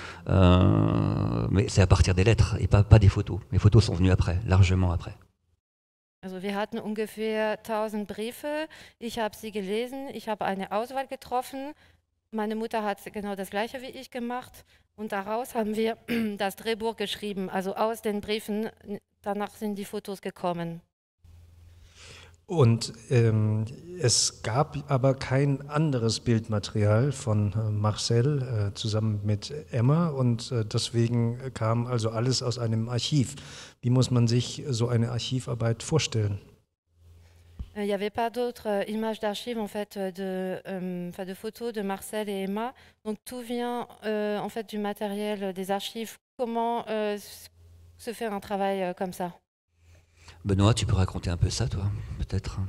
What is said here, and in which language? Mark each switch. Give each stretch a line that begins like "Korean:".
French: Mais c'est à partir des lettres et pas des photos. Les photos sont venues après, largement après.
German: Also wir hatten ungefähr 1000 Briefe. Ich habe sie gelesen, ich habe eine Auswahl getroffen. Meine Mutter hat genau das Gleiche wie ich gemacht. Und daraus haben wir das Drehbuch geschrieben. Also aus den Briefen, danach sind die Fotos gekommen. Und es gab aber kein anderes Bildmaterial von Marcel zusammen mit Emma und deswegen kam also alles aus einem Archiv. Wie muss man sich so eine Archivarbeit vorstellen?
French: Il n'y avait pas d'autres images d'archives en fait, de photos de Marcel et Emma. Donc tout vient en fait du matériel des archives. Comment se fait un travail comme ça? Benoît, tu peux raconter un peu ça, toi, peut-être?